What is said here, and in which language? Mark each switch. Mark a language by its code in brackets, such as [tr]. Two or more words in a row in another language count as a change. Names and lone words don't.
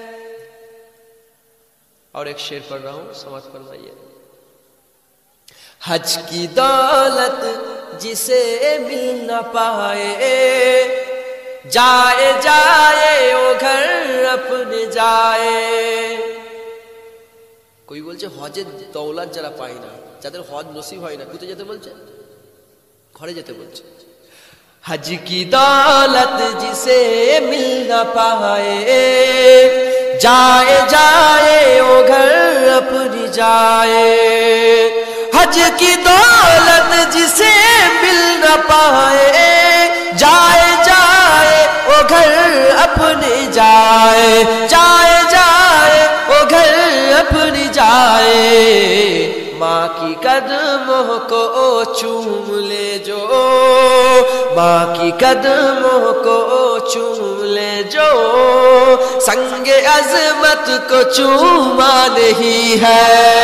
[ur] اور ایک شعر پڑھ رہا ہوں، سماعت فرمائیے۔ حج کی دولت جسے مل نہ پائے، جائے جائے وہ گھر اپنے جائے۔ [bn] কই বলছে হজের দৌলত যারা পায় না, যাদের হজ নসিব হয় না, কোথায় যেতে বলছে? ঘরে যেতে বলছে। [ur] حج کی دولت جسے مل نہ پائے، جائے جائے وہ گھر اپنی جائے. حج کی دولت جسے مل نہ پائے جائے جائے وہ گھر اپنے جائے جائے جائے وہ گھر اپنی جائے ماں کی قدموں کو چوم لے جو ماں کی قدموں کو چوم لے جو سنگ عظمت کو چوما نہیں ہے